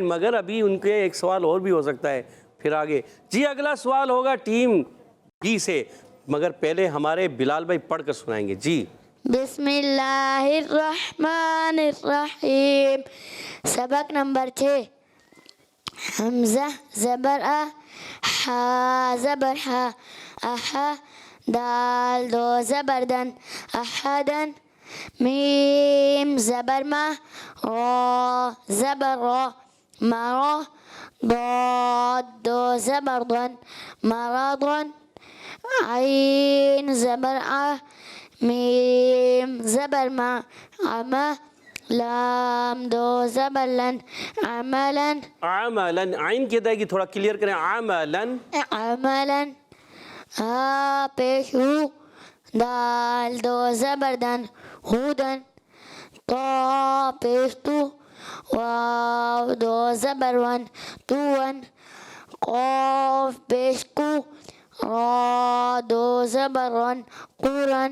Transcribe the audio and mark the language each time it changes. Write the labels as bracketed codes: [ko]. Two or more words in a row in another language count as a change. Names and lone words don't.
[ur] مگر ابھی ان کے ایک سوال اور بھی ہو سکتا ہے پھر آگے. جی اگلا سوال ہوگا ٹیم بی سے، مگر پہلے ہمارے بلال بھائی پڑھ کر سنائیں گے. جی [ar] بسم اللہ الرحمن الرحیم. [ur] سبق نمبر 6. حمزہ زبر آ، ہا زبر ہا، احا، دال دو زبر دن، احدن، میم زبر ما، را زبر را، مرا، ضاد دو زبر ضن، مرض، عین زبر آ، میم زبر ما، عما، لام دو زبر لن، عملا، [ar] عملا. [ur] عین کی ادائیگی تھوڑا کلیئر کریں. [ar] عملا. عملا. [ur] ہا پیش ہو، دال دو زبر دن، ہودن، تا پیش تو، واو دو زبر ون، تون، قاف پیش کو، را دو زبر ون، قورن.